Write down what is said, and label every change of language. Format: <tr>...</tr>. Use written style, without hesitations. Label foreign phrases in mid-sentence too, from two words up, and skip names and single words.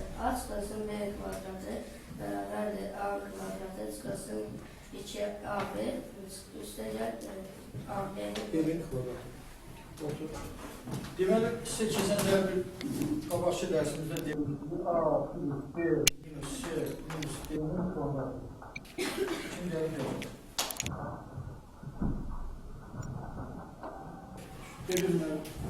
<az>A çıxılsın B kvadratı bərabərdir A kvadratı çıxılsın 2AB üstəgəl AB. B'nin kvadratı. Otur. Deməli, sizə keçən dəfə bir qabaqçı dərsimizdə demişdik. A plus B minus C minus D'nin kvadratı.</az> <tr>Şimdi dedim. Dedim ben.</tr>